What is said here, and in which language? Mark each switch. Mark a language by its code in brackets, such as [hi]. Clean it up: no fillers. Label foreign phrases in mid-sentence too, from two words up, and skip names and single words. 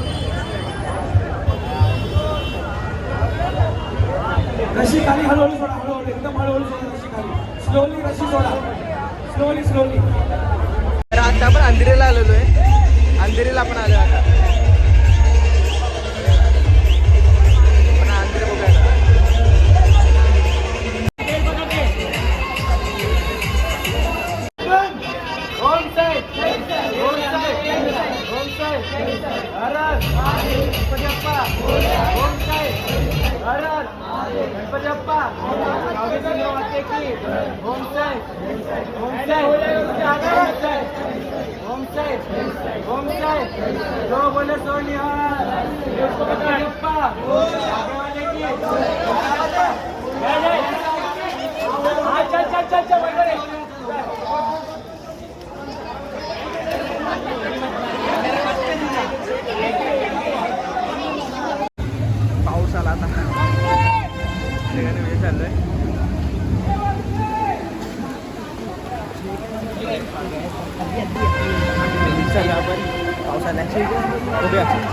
[mr] रशी खाली हळूहळू सोडा, हळूहळू एकदम हळूहळू सोडा रशी खाली. स्लोली रशी सोडा, [en] slowly slowly. [mr] तर आता आपण अंधेरीला आलेलो आहे. अंधेरीला आपण आलो आता. आपण अंधेरी बघूया. ओम साई, ओम साई, ओम साई, हर हर गणपती बाप्पा. ओम साई, हर हर गणपती बाप्पा. गावदेवी वाटते की ओम साई, ओम साई, ओम साई, ओम साई, ओम साई. [pa] जो बोले सो निहाल. गणपती बाप्पा. [hi] आगे वाले की अच्छा अच्छा अच्छा बरोबर. [mr] पाऊस आला आता. वेळ चाललोय. आपण पाऊस आला बघूया.